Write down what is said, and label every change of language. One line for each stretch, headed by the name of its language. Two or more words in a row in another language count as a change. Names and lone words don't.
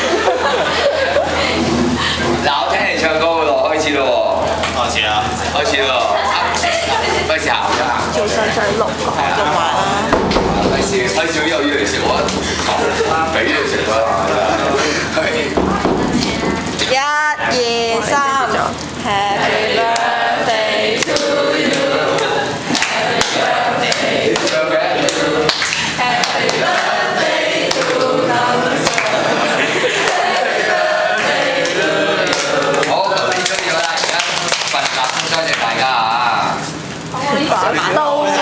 Cantonese: 嗱，我聽你唱歌喎，開始咯喎。開始啦！開始咯！費事行咗行。做細細碌，做埋啦。費事又要嚟食我，俾你食啦！
English: 1、2、3 Happy birthday to you。Happy birthday to you。Happy birthday to you。
Cantonese: 好，咁呢張要啦，而家份集多謝大家啊！都